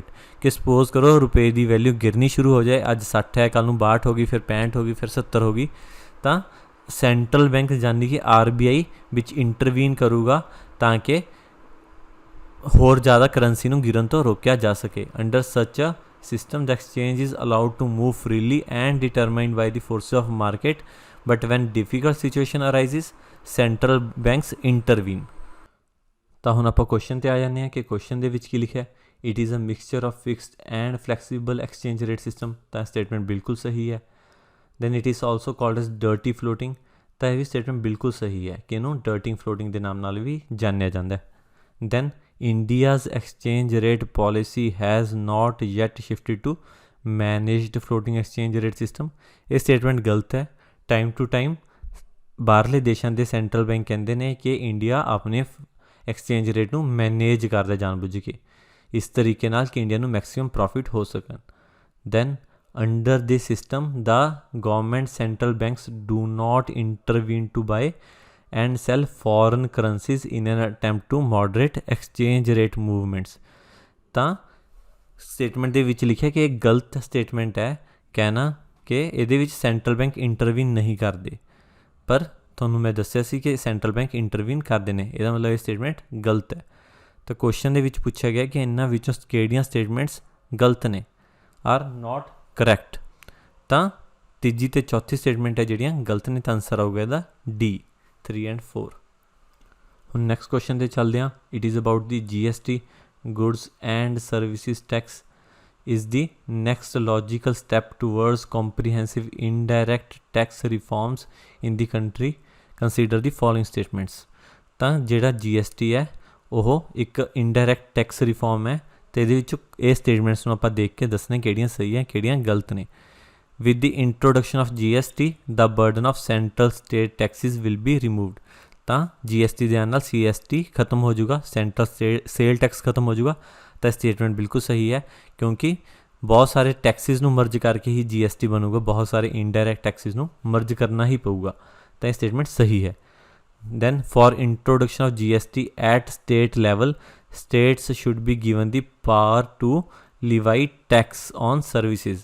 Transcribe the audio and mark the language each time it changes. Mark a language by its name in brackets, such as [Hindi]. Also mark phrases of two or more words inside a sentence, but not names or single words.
[Punjabi] ਕਿ ਸਪੋਜ਼ ਕਰੋ ਰੁਪਏ ਦੀ ਵੈਲਿਊ ਗਿਰਨੀ ਸ਼ੁਰੂ ਹੋ ਜਾਏ, ਅੱਜ 60 ਹੈ, ਕੱਲ੍ਹ ਨੂੰ 62 ਹੋ ਗਈ, ਫਿਰ 65 ਹੋ ਗਈ, ਫਿਰ 70 ਹੋ ਗਈ, ਤਾਂ [English] central bank [Punjabi] ਯਾਨੀ ਕਿ RBI ਵਿੱਚ ਇੰਟਰਵੀਨ ਕਰੂਗਾ ਤਾਂ ਕਿ ਹੋਰ ਜ਼ਿਆਦਾ ਕਰੰਸੀ ਨੂੰ ਗਿਰਨ ਤੋਂ ਰੋਕਿਆ ਜਾ ਸਕੇ। [English] under such a system the exchange is allowed to move freely and determined by the forces of market, but when difficult situation arises central banks intervene। [Punjabi] ਤਾਂ ਹੁਣ ਆਪਾਂ ਕੁਐਸਚਨ 'ਤੇ ਆ ਜਾਂਦੇ ਹਾਂ ਕਿ ਕੁਐਸਚਨ ਦੇ ਵਿੱਚ ਕੀ ਲਿਖਿਆ? [English] it is a mixture of fixed and flexible exchange rate system. [Punjabi] ਤਾਂ ਸਟੇਟਮੈਂਟ ਬਿਲਕੁਲ ਸਹੀ ਹੈ। [English] then it is also called as dirty floating. [Punjabi] ਤਾਂ ਇਹ ਵੀ ਸਟੇਟਮੈਂਟ ਬਿਲਕੁਲ ਸਹੀ ਹੈ ਕਿ ਇਹਨੂੰ [English] dirting floating [Punjabi] ਦੇ ਨਾਮ ਨਾਲ ਵੀ ਜਾਣਿਆ ਜਾਂਦਾ ਹੈ। [English] ਦੈਨ India's exchange rate policy has not yet shifted to managed floating exchange rate system। [Punjabi] ਇਹ ਸਟੇਟਮੈਂਟ ਗਲਤ ਹੈ। [English] time to time [Punjabi] ਬਾਹਰਲੇ ਦੇਸ਼ਾਂ ਦੇ [English] central bank [Punjabi] ਕਹਿੰਦੇ ਨੇ ਕਿ ਇੰਡੀਆ ਆਪਣੇ [English] exchange rate [Punjabi] ਨੂੰ ਮੈਨੇਜ ਕਰਦਾ ਜਾਣਬੁੱਝ ਕੇ, ਇਸ ਤਰੀਕੇ ਨਾਲ ਕਿ ਇੰਡੀਆ ਨੂੰ [English] maximum profit [Punjabi] ਹੋ ਸਕਣ। [English] then under this system the government central banks do not intervene to buy and sell foreign currencies in an attempt to moderate exchange rate movements। [Punjabi] ਤਾਂ स्टेटमेंट ਦੇ ਵਿੱਚ ਲਿਖਿਆ ਕਿ ਇਹ ਗਲਤ ਸਟੇਟਮੈਂਟ ਹੈ ਕਹਿਣਾ ਕਿ ਇਹਦੇ ਵਿੱਚ [English] central bank intervene [Punjabi] ਨਹੀਂ ਕਰਦੇ, ਪਰ ਤੁਹਾਨੂੰ ਮੈਂ ਦੱਸਿਆ ਸੀ ਕਿ [English] central bank intervene [Punjabi] ਕਰਦੇ ਨੇ, ਇਹਦਾ ਮਤਲਬ ਇਹ ਸਟੇਟਮੈਂਟ ਗਲਤ ਹੈ। ਤਾਂ ਕੁਐਸਚਨ ਦੇ ਵਿੱਚ ਪੁੱਛਿਆ ਗਿਆ ਕਿ ਇਹਨਾਂ ਵਿੱਚੋਂ ਕਿਹੜੀਆਂ ਸਟੇਟਮੈਂਟਸ ਗਲਤ ਨੇ, [English] are not correct. [Punjabi] ਤਾਂ ਤੀਜੀ ਅਤੇ ਚੌਥੀ ਸਟੇਟਮੈਂਟ ਹੈ ਜਿਹੜੀਆਂ ਗਲਤ ਨੇ, ਤਾਂ ਆਨਸਰ ਆਊਗਾ ਇਹਦਾ D 3 and 4। ਹੁਣ ਨੈਕਸਟ ਕੁਐਸਚਨ 'ਤੇ ਚੱਲਦੇ ਹਾਂ। [English] it is about the GST goods and services tax is the next logical step towards comprehensive indirect tax reforms in the country, consider the following statements। [Punjabi] ਤਾਂ ਜਿਹੜਾ GST ਹੈ ਉਹ ਇੱਕ [English] indirect tax reform [Punjabi] ਹੈ, ਅਤੇ ਇਹਦੇ ਵਿੱਚ ਇਹ ਸਟੇਟਮੈਂਟਸ ਨੂੰ ਆਪਾਂ ਦੇਖ ਕੇ ਦੱਸਣਾ ਕਿਹੜੀਆਂ ਸਹੀ ਹੈ ਕਿਹੜੀਆਂ ਗਲਤ ਨੇ। [English] with the introduction of GST the burden of central state taxes will be removed। [Punjabi] ਤਾਂ GST ਦੇ ਨਾਲ CST ਖਤਮ ਹੋ ਜਾਊਗਾ, [English] central sale tax [Punjabi] ਖਤਮ ਹੋ ਜਾਊਗਾ। ਤਾਂ ਸਟੇਟਮੈਂਟ ਬਿਲਕੁਲ ਸਹੀ ਹੈ, ਕਿਉਂਕਿ ਬਹੁਤ ਸਾਰੇ ਟੈਕਸਿਸ ਨੂੰ ਮਰਜ ਕਰਕੇ ਹੀ GST ਬਣੂਗਾ, ਬਹੁਤ ਸਾਰੇ [English] indirect taxes [Punjabi] ਨੂੰ ਮਰਜ ਕਰਨਾ ਹੀ ਪਊਗਾ। ਤਾਂ ਇਹ ਸਟੇਟਮੈਂਟ ਸਹੀ ਹੈ। [English] then for introduction of GST at state level states should be given the power to levy tax on services.